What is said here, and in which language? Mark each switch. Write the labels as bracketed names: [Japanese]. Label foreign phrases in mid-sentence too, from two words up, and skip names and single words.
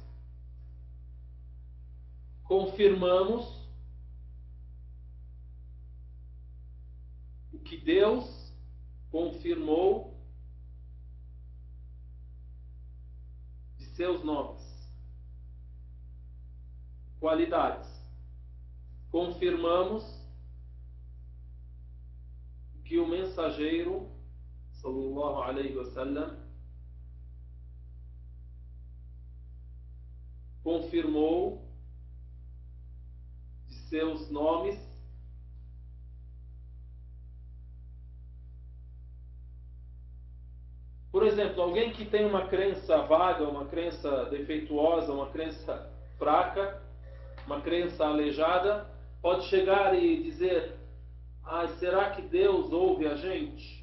[Portuguese] Confirmamos o que Deus confirmou de seus nomes, qualidades. Confirmamos o que o mensageiro [Arabic] صلى الله عليه وسلم [Portuguese] confirmou de seus nomes Por exemplo, alguém que tem uma crença vaga, uma crença defeituosa, uma crença fraca, uma crença aleijada, pode chegar e dizer: será que Deus ouve a gente?